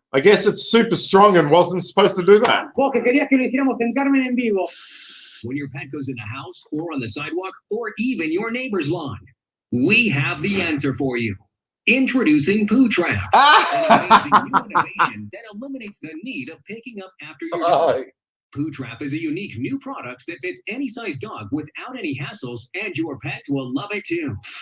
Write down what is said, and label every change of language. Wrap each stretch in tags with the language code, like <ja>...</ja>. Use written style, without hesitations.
<en>I guess it's super strong and wasn't supposed to do that.</en> <es>Vos que querías que lo hiciéramos en Carmen en vivo.</es> <en>When your pet goes in the house or on the sidewalk or even your neighbor's lawn, we have the answer for you. Introducing Poo Trap, an amazing new innovation that eliminates the need of picking up after your dog. Poo Trap is a unique new product that fits any size dog without any hassles, and your pets will love it too.</en>